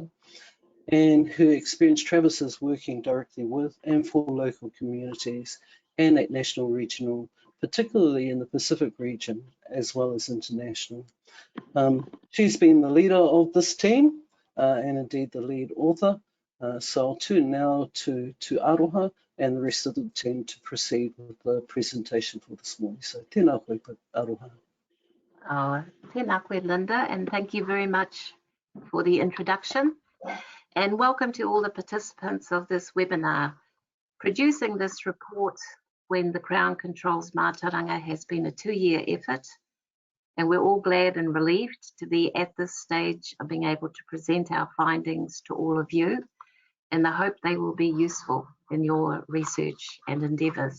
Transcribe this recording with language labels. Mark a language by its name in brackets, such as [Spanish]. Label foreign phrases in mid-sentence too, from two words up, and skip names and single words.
[English] And her experience traverses working directly with and for local communities and at national, regional, particularly in the Pacific region, as well as international. She's been the leader of this team and indeed the lead author. So I'll turn now to Aroha and the rest of the team to proceed with the presentation for this morning. [Māori] So tēnā koe, Aroha. Tēnā koe, [English] Linda, and thank you very much for the introduction. And welcome to all the participants of this webinar. Producing this report when the Crown controls Mātauranga has been a 2-year effort, and we're all glad and relieved to be at this stage of being able to present our findings to all of you, and I hope they will be useful in your research and endeavours.